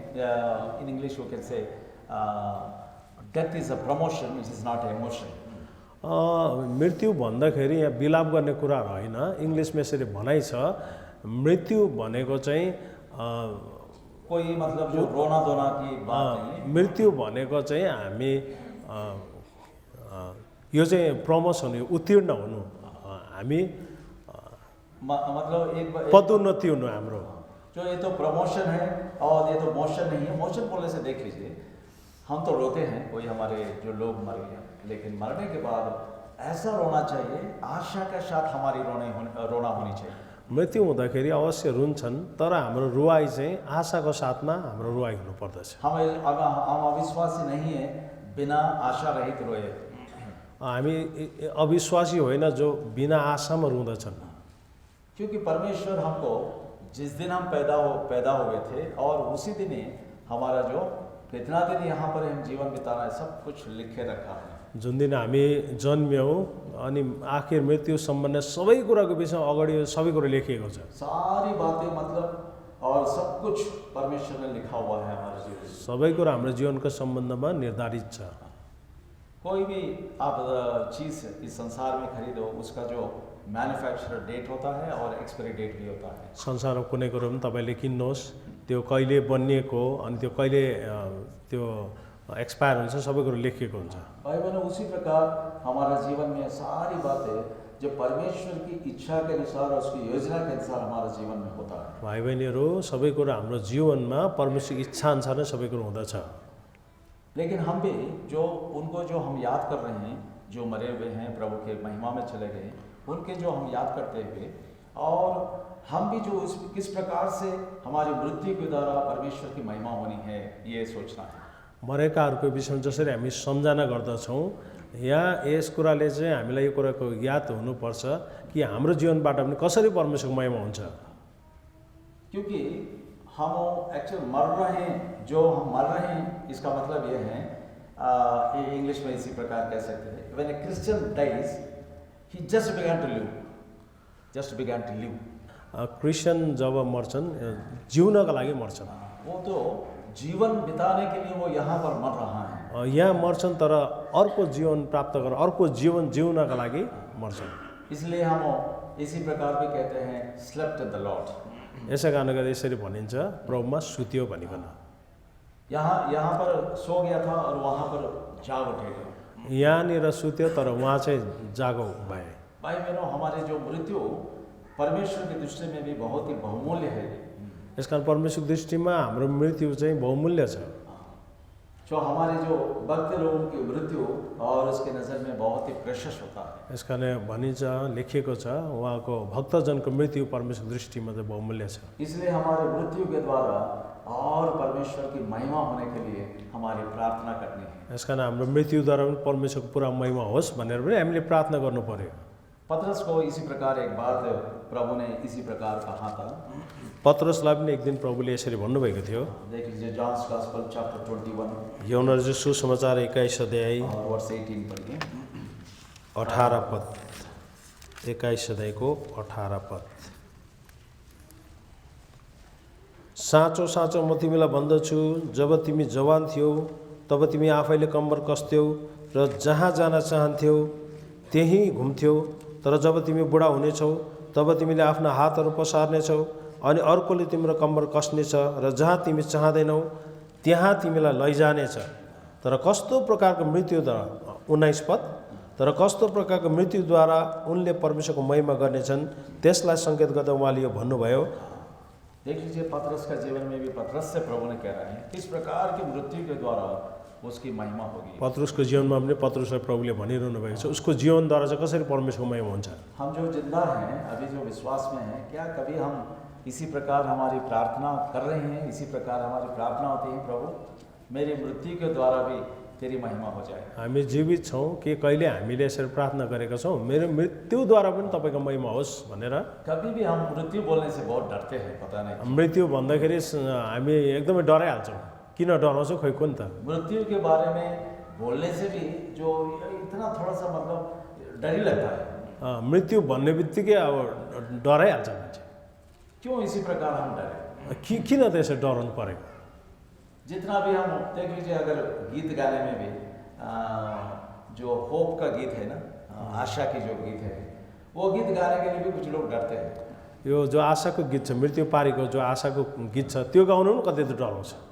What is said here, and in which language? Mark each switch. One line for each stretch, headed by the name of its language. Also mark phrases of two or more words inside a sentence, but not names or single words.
English: In English you can say death is a promotion, It is not emotion.
Nepali: मृत्यु भन्दाखेरि यहाँ विलाप गर्ने कुराहरू होइन। इङ्ग्लिसमा यसरी भनाइ छ, मृत्यु भनेको चाहिँ
Hindi: कोई मतलब जो रोना धोना की बात नहीं है।
Nepali: मृत्यु भनेको चाहिँ हामी यो चाहिँ प्रमोसन हो, उत्तीर्ण हुनु, हामी
Hindi: मतलब एक
Nepali: पदोन्नति हुनु हाम्रो।
Hindi: जो ये तो प्रमोशन है और ये तो मोशन नहीं है। मोशन बोलने से देख लीजिए, हम तो रोते हैं, कोई हमारे जो लोग मर गए, लेकिन मरने के बाद ऐसा रोना चाहिए, आशा के साथ हमारी रोना होनी चाहिए।
Nepali: मृत्यु हुँदाखेरि अवश्य रुन्छन्, तर हाम्रो रुवाई चाहिँ आशाको साथमा हाम्रो रुवाई हुनुपर्दछ।
Hindi: हम अविश्वासी नहीं है, बिना आशा रहित रोए।
Nepali: हामी अविश्वासी होइन जो बिना आशामा रुँदछन्।
Hindi: क्योंकि परमेश्वर हमको जिस दिन हम पैदा हुए थे और उसी दिन ही हमारा जो कितना दिन यहाँ पर हम जीवन बिताना है, सब कुछ लिखे रखा है।
Nepali: जुन दिन हामी जन्म्यौँ अनि आखिर मृत्युसम्म सबै कुराको विषयमा अगाडि सबै कुरा लेखिएको छ।
Hindi: सारी बातें मतलब और सब कुछ परमेश्वर ने लिखा हुआ है हमारे जीवन में।
Nepali: सबै कुरा हाम्रो जीवनको सम्बन्धमा निर्धारित छ।
Hindi: कोई भी आप चीज़ इस संसार में खरीदो, उसका जो
English: manufacturer date
Hindi: होता है और
English: expiry date
Hindi: भी होता है।
Nepali: संसारमा कुनै कुरो पनि तपाईँले किन्नुहोस्, त्यो कहिले बनिएको अनि त्यो कहिले त्यो एक्सपायर हुन्छ, सबै कुरो लेखिएको हुन्छ।
Hindi: भाई बहनों, उसी प्रकार हमारा जीवन में सारी बातें जो परमेश्वर की इच्छा के अनुसार और उसकी योजना के अनुसार हमारा जीवन में होता है।
Nepali: भाइ बहिनीहरू, सबै कुरा हाम्रो जीवनमा परमेश्वरको इच्छा अनुसार नै सबै कुरो हुँदछ।
Hindi: लेकिन हम भी जो उनको जो हम याद कर रहे हैं, जो मरे हुए हैं, प्रभु के महिमा में चले गए, उनके जो हम याद करते हुए और हम भी जो किस प्रकार से हमारी मृत्यु के द्वारा परमेश्वर की महिमा होनी है, ये सोचना है।
Nepali: मरेकाहरूको विषयमा जसरी हामी सम्झना गर्दछौँ, यहाँ यस कुराले चाहिँ हामीलाई यो कुराको याद हुनुपर्छ कि हाम्रो जीवनबाट पनि कसरी परमेश्वरको महिमा हुन्छ।
Hindi: क्योंकि हम एक्चुअल मर रहे हैं, जो हम मर रहे हैं, इसका मतलब ये है, इंग्लिश में इसी प्रकार कह सकते हैं,
English: when a Christian dies he just began to live,
Nepali: क्रिस्चियन जब मर्छन्, जिउनका लागि मर्छन्।
Hindi: वो तो जीवन बिताने के लिए वो यहाँ पर मर रहा है।
Nepali: यहाँ मर्छन् तर अर्को जीवन प्राप्त गरेर अर्को जीवन जिउनका लागि मर्छन्।
Hindi: इसलिए हम इसी प्रकार भी कहते हैं
English: slept in the Lord।
Nepali: यसै कारणले गर्दा यसरी भनिन्छ प्रभुमा सुत्यो भनिकन।
Hindi: यहाँ पर सो गया था और वहाँ पर जाग उठेगा।
Nepali: यहाँनिर सुत्यो तर उहाँ चाहिँ जागो भए।
Hindi: भाई बहनों, हमारे जो मृत्यु परमेश्वर की दृष्टि में भी बहुत ही बहुमूल्य है।
Nepali: यस कारण परमेश्वरको दृष्टिमा हाम्रो मृत्यु चाहिँ बहुमूल्य छ।
Hindi: जो हमारे जो भक्त लोगों की मृत्यु और उसके नज़र में बहुत ही प्रेशियस होता है।
Nepali: यस कारण भनिन्छ, लेखिएको छ, उहाँको भक्तजनको मृत्यु परमेश्वरको दृष्टिमा चाहिँ बहुमूल्य छ।
Hindi: इसलिए हमारे मृत्यु के द्वारा और परमेश्वर की महिमा होने के लिए हमारी प्रार्थना करनी है।
Nepali: यस कारण हाम्रो मृत्युद्वारा पनि परमेश्वरको पुरा महिमा होस् भनेर पनि हामीले प्रार्थना गर्नु पर्यो।
Hindi: पतरस को इसी प्रकार एक बार प्रभु ने इसी प्रकार कहा था।
Nepali: पत्रुसलाई पनि एक दिन प्रभुले यसरी भन्नुभएको थियो।
Hindi: देख लीजिए
English: John's Gospel chapter
Hindi: 21
Nepali: यूहन्ना रचित सुसमाचार 21 अध्याय
Hindi: और वर्ष 18 पढ़िए।
Nepali: 18 पद, 21 अध्यायको 18 पद। साँचो साँचो म तिमीलाई भन्दछु, जब तिमी जवान थियौ तब तिमी आफैले कम्मर कस्थ्यौ र जहाँ जान चाहन्थ्यौ त्यहीँ घुम्थ्यौ, तर जब तिमी बुढा हुनेछौ तब तिमीले आफ्ना हातहरू पसार्नेछौ अनि अर्कोले तिम्रो कम्मर कस्नेछ र जहाँ तिमी चाहँदैनौ त्यहाँ तिमीलाई लैजानेछ। तर कस्तो प्रकारको मृत्युद्वारा 19 पद, तर कस्तो प्रकारको मृत्युद्वारा उनले परमेश्वरको महिमा गर्नेछन् त्यसलाई सङ्केत गर्दा उहाँले यो भन्नुभयो।
Hindi: देख लीजिए पतरस का जीवन में भी पतरस से प्रभु ने कह रहे हैं किस प्रकार की मृत्यु के द्वारा उसकी महिमा होगी।
Nepali: पत्रुसको जीवनमा पनि पत्रुसलाई प्रभुले भनिरहनु भएको छ उसको जीवनद्वारा चाहिँ कसरी परमेश्वरको महिमा हुन्छ।
Hindi: हम जो जिंदा हैं अभी जो विश्वास में हैं, क्या कभी हम इसी प्रकार हमारी प्रार्थना कर रहे हैं, इसी प्रकार हमारी प्रार्थना होती है प्रभु मेरी मृत्यु के द्वारा भी तेरी महिमा हो जाए।
Nepali: हामी जीवित छौँ कि कहिले हामीले यसरी प्रार्थना गरेका छौँ मेरो मृत्युद्वारा पनि तपाईँको महिमा होस् भनेर।
Hindi: कभी भी हम मृत्यु बोलने से बहुत डरते हैं, पता नहीं
Nepali: मृत्यु भन्दाखेरि हामी एकदमै डराइहाल्छौँ। किन डराउँछौँ खोइ कुन त।
Hindi: मृत्यु के बारे में बोलने से भी जो इतना थोड़ा सा मतलब डर ही लगता है।
Nepali: मृत्यु भन्ने बित्तिकै अब डराइहाल्छ मान्छे।
Hindi: क्यों इसी प्रकार हम डरे?
Nepali: किन त यसरी डराउनु परेको।
Hindi: जितना भी हम देख लीजिए अगर गीत गाने में भी जो होप का गीत है ना, आशा की जो गीत है वो गीत गाने के लिए भी कुछ लोग डरते हैं।
Nepali: यो जो आशाको गीत छ, मृत्यु पारीको जो आशाको गीत छ त्यो गाउनु पनि कति त डराउँछ।